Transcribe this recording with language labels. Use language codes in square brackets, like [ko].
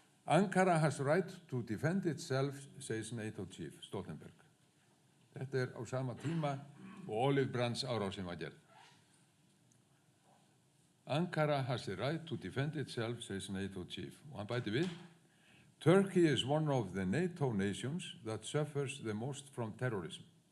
[en] Ankara has right to defend itself, says NATO chief Stoltenberg. [is] Þetta er á sama tíma og Olive Branch árásin var gerð. [en] Ankara has the right to defend itself, says NATO chief. Og hann bæti við, Turkey is one of the NATO nations that suffers the most from terrorism.